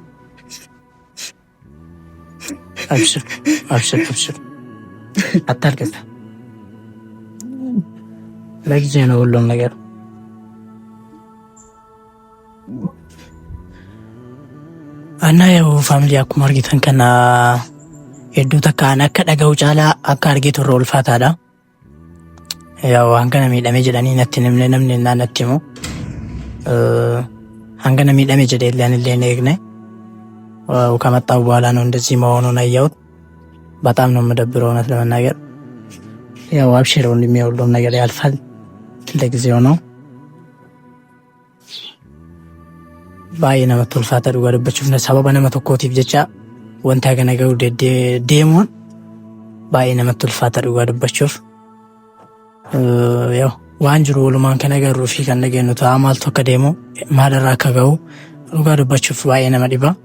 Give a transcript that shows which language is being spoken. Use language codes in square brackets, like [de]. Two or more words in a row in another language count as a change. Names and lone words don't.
[am] አብሽር አብሽር አብሽር። አታልቅስ። ለጊዜ ነው ሁሉም ነገር። እና ያው ፋሚሊ [om] akkuma argitan kana hedduu takkaan akka dhaga'u caalaa akka argitu irra ulfaataadha. [am] ያው [om] hangana miidhamee jedhanii natti namni innaan natti himu hangana miidhamee jedhee illee hin eegne [am] ከመጣሁ በኋላ ነው እንደዚህ መሆኑን አየሁት። በጣም ነው የምደብረው እውነት ለመናገር። ያው አብሽር ወንድሜ፣ ሁሉም ነገር ያልፋል፣ ለጊዜው ነው። [om] baay'ee namatti ulfaata dhugaa dubbachuuf sababa nama tokkootiif jecha wanta kana ga'u deemuun baay'ee namatti ulfaata dhugaa dubbachuuf. Waan jiru walumaan kan agarruu fi kan dhageenyu ta'a maaltu akka deemu maalirraa akka ga'u dhugaa dubbachuuf baay'ee nama dhiba.